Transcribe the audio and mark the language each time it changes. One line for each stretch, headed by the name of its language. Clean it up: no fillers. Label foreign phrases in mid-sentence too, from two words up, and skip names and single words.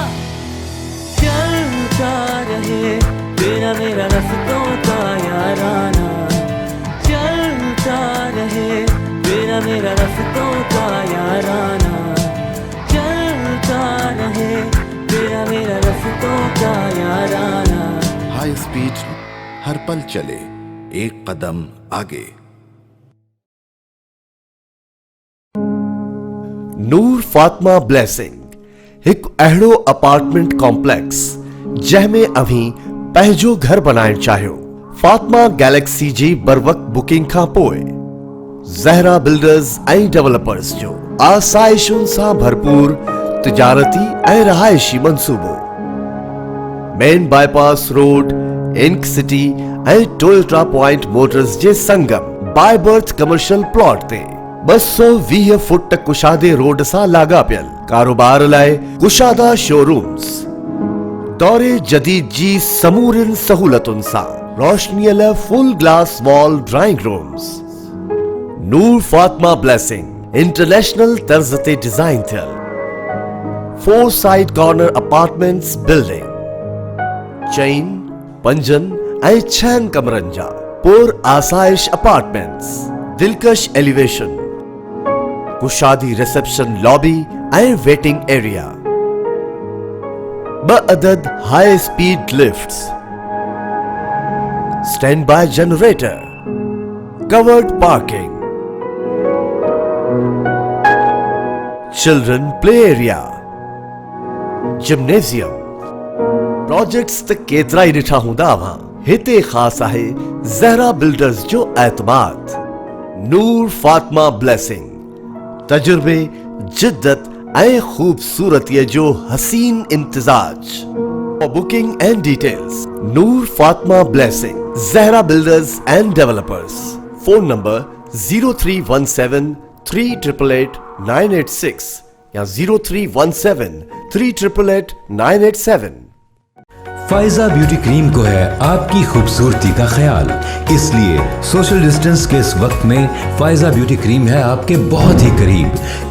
Urdu: چلتا رہے تیرا میرا رستوں کا یارانہ، چلتا رہے تیرا میرا رستوں کا یارانہ، چلتا رہے تیرا میرا رستوں کا یارانہ۔
English: ہائی اسپیڈ
Urdu: ہر پل چلے، ایک قدم آگے۔
Sindhi: ਨੂਰ ਫਾਤਮਾ ਬਲੈਸਿੰਗ ਇੱਕ ਅਹਿੜੋ ਅਪਾਰਟਮੈਂਟ ਕੰਪਲੈਕਸ जंहिंमें अभी पंहिंजो घर बनाइण चाहियो। फातिमा गैलेक्सी जी बर वक्त बुकिंग खां पोइ ज़हरा बिल्डर्स ऐं डेवलपर्स जो आसाइशुनि सां भरपूर तिजारती ऐं रहायशी मंसूबो मेन बाईपास रोड इंक सिटी ऐं टोयोटा पॉइंट मोटर्स जे संगम बाय बर्थ
English: कमर्शियल प्लॉट
Sindhi: ते 220 फुट कुशादे रोड सां लाॻापियल कारोबार लाइ कुशादा शोरूम्स दौरे जदीद जी समूरिन सहूलतुनि सां रोशनीअ
English: full glass wall drawing rooms.
Sindhi: नूर फातिमा ब्लेसिंग इंटरनेशनल तर्ज ते डिजाइन थियल 4
English: side corner apartments building
Sindhi: चैन पंजन ऐं 6 कमरनि जा पुर आसाइश अपार्टमेंट्स दिलकश एलिवेशन कुशादी
English: reception lobby
Sindhi: ऐं
English: waiting area
Sindhi: 2 अदद
English: high speed lifts stand by generator covered parking children play area gymnasium projects
Sindhi: त केतरा ही ॾिठा हूंदा अवां हिते ख़ास आहे ज़हरा बिल्डर्स जो एतमाद। नूर फातिमा ब्लेसिंग तजुर्बे जिद्दत ऐं खूबसूरतीअ जो हसीन इम्तिजाज।
English: For booking and details
Sindhi: नूर फातिमा ब्लेसिंग ज़हरा बिल्डर्स एंड डेवलपर्स
English: phone number
Sindhi: 0317 3888 986 या 0317 3888 987।
Urdu: فائزہ بیوٹی کریم کو ہے آپ کی خوبصورتی کا خیال، اس لیے
English: social distance
Urdu: کے اس وقت میں فائزہ بیوٹی کریم ہے آپ کے بہت ہی قریب.